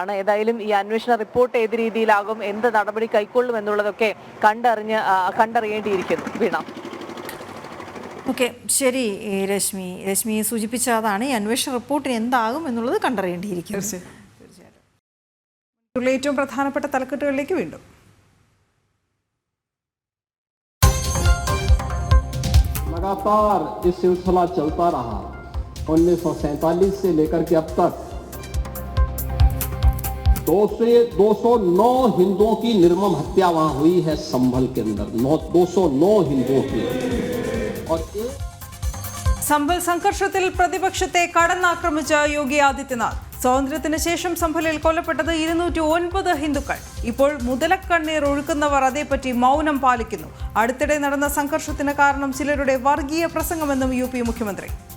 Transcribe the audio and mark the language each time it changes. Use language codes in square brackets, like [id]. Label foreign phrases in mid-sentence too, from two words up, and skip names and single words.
[ml] ഏതായാലും ഈ അന്വേഷണ റിപ്പോർട്ട് ഏത് രീതിയിലാകും, എന്ത് നടപടി കൈക്കൊള്ളും എന്നുള്ളതൊക്കെ കണ്ടറിയേണ്ടിയിരിക്കുന്നു. വീണ. ഓക്കെ, ശരി രശ്മി സൂചിപ്പിച്ചതാണ് ഈ അന്വേഷണ റിപ്പോർട്ടിന് എന്താകും എന്നുള്ളത് കണ്ടറിയേണ്ടിയിരിക്കും. തീർച്ചയായിട്ടും ഏറ്റവും പ്രധാനപ്പെട്ട തലക്കെട്ടുകളിലേക്ക് വീണ്ടും. [hi] लगातार इस सिलसिला चलता रहा। 1947 से लेकर के अब तक 209 हिंदुओं की निर्मम हत्या वहां हुई है संभल के अंदर, 209 हिंदुओं की। और [ml] സംഭൽ സംഘർഷത്തിൽ പ്രതിപക്ഷത്തെ കടന്നാക്രമിച്ച യോഗി ആദിത്യനാഥ്. സ്വാതന്ത്ര്യത്തിന് ശേഷം സംഭലിൽ കൊല്ലപ്പെട്ടത് 209 ഹിന്ദുക്കൾ. ഇപ്പോൾ മുതലക്കണ്ണീർ ഒഴുക്കുന്നവർ അതേപ്പറ്റി മൗനം പാലിക്കുന്നു. അടുത്തിടെ നടന്ന സംഘർഷത്തിന് കാരണം ചിലരുടെ വർഗീയ പ്രസംഗമെന്നും UP മുഖ്യമന്ത്രി.